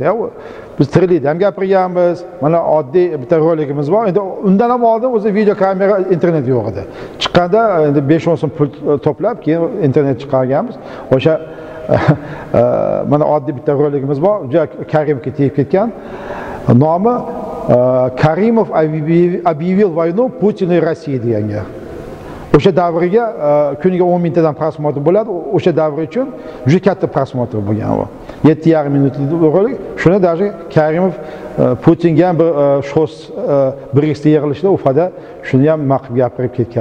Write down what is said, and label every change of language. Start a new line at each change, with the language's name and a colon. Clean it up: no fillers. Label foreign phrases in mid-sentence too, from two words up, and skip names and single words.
Uzbek: Biz tiriklikda ham gapirganmiz. Mana oddiy bitta roligimiz bor. Endi undan ham oldin o'zi video kamera, internet yo'q edi. Chiqqanda endi 5-10 so'm pul to'plab, keyin internet chiqarganmiz. O'sha mana oddiy bitta roligimiz bor. Juda Karimovga tegib ketgan.
Russian: Nomi Karimov объявил войну Путину и России deganga.
Uzbek: O'sha davriga kuniga 10 mingtadan prosmotr bo'ladi. O'sha davr uchun juda katta prosmotr bo'lgan u. 7,5 minutlik rolik. Shuni даже Karimov Putinga ham bir shos BRICSda yig'ilishda Ufada shuni ham maqib gapirib ketgan.